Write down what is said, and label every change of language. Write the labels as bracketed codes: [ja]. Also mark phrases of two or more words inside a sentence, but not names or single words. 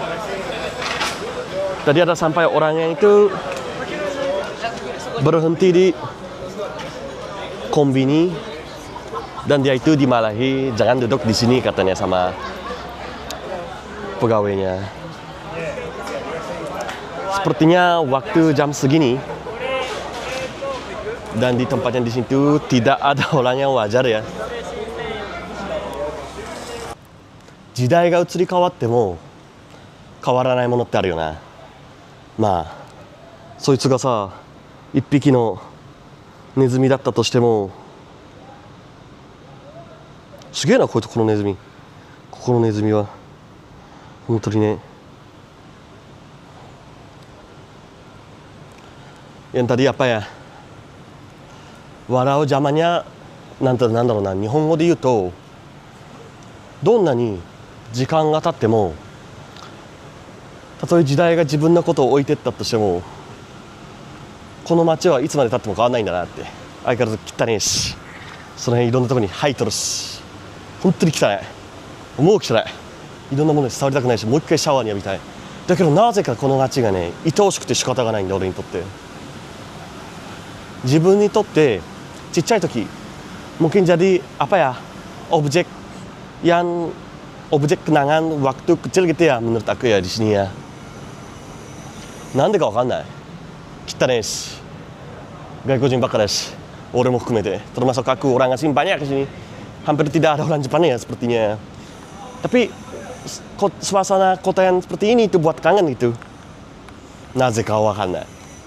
[id] Tadi ada sampai orang yang itu berhenti di kombini dan dia itu dimarahi jangan duduk di sini katanya sama pegawainya. Sepertinya waktu jam segini dan di tempatnya di situ tidak ada orang yang wajar ya. [ja] 時代が移り変わっても変わらないものってあるよな。まあそいつがさ一匹のネズミだったとしても、すげえなこのネズミ。ここのネズミは本当にね。 [id] yang tadi ya, [ja] 笑う邪魔にゃなんだろうな、日本語で言うとどんなに時間が経っても、たとえ時代が自分のことを置いてったとしても、この街はいつまで経っても変わらないんだなって。相変わらず汚ねえし、その辺いろんなところに生えとるし、本当に汚い、もう汚い、いろんなものに触りたくないし、もう一回シャワーに浴びたい。だけどなぜかこの街がね、愛おしくて仕方がないんだ、俺にとって。自分にとってちっちゃい時 [id] mungkin jadi objek kenangan waktu kecil gitu ya menurut aku ya di sini ya. [ja] なんでかわかんない。汚ねえし、外国人ばっかだし、俺も含めて。 [id] termasuk aku orang asing banyak di sini. Hampir tidak ada orang Jepang ya sepertinya. Tapi suasana kota yang seperti ini itu buat kangen gitu. [ja] なぜかわかんない。